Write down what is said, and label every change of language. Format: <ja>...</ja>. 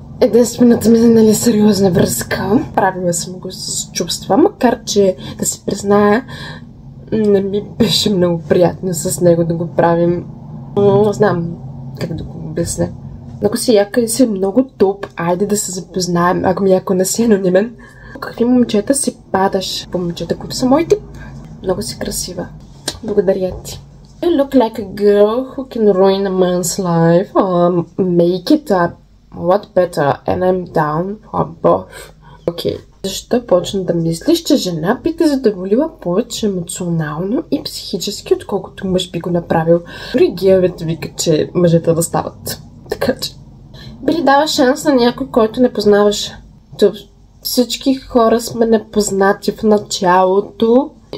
<bg>единствената ми, нали, сериозна връзка. Правила съм го с чувства, макар че, да си призная, не ми беше много приятно с него да го правим. Не знам как да го обясня. Много си яка и си много топ. Айде да се запознаем, ако не си анонимен. Какви момчета си падаш? По момчета, които са мой тип. Много си красива. Благодаря ти.</bg> <en>You look like a girl who can ruin a man's life or make it a lot better and I'm down for both.</en> <bg>Окей. Защо почна да мислиш, че жена би те задоволила повече емоционално и психически, отколкото мъж би го направил? Дори геовете викат, че мъжете да стават. Така че... Би ли дава шанс на някой, който не познаваш? Всички хора сме непознати в началото.</bg>